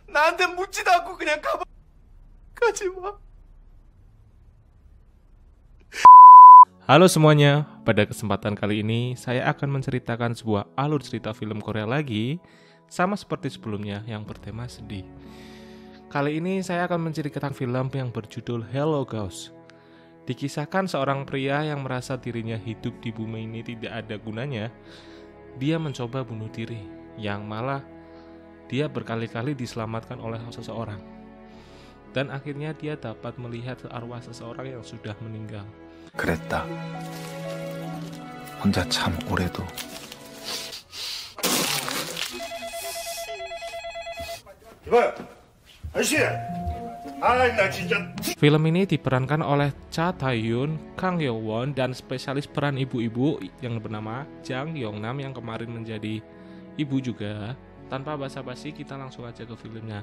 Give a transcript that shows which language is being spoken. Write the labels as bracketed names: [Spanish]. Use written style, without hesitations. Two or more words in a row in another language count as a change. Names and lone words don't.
[Korean] 나한테 묻지도 않고 그냥 가지 마. [Indonesian] Halo semuanya, pada kesempatan kali ini saya akan menceritakan sebuah alur cerita film Korea lagi, sama seperti sebelumnya yang bertema sedih. Kali ini saya akan menceritakan film yang berjudul Hello Ghost. Dikisahkan seorang pria yang merasa dirinya hidup di bumi ini tidak ada gunanya. Dia mencoba bunuh diri, yang malah dia berkali-kali diselamatkan oleh seseorang. Dan akhirnya dia dapat melihat arwah seseorang yang sudah meninggal. [Korean] 그랬다. 혼자 참 오래도. 이봐요, 아저씨. 나 진짜. [Indonesian] Film ini diperankan oleh Cha Tae-yoon, Kang Hyo-won, dan spesialis peran ibu-ibu yang bernama Jang Yong-nam yang kemarin menjadi ibu juga. Tanpa basa-basi kita langsung aja ke filmnya.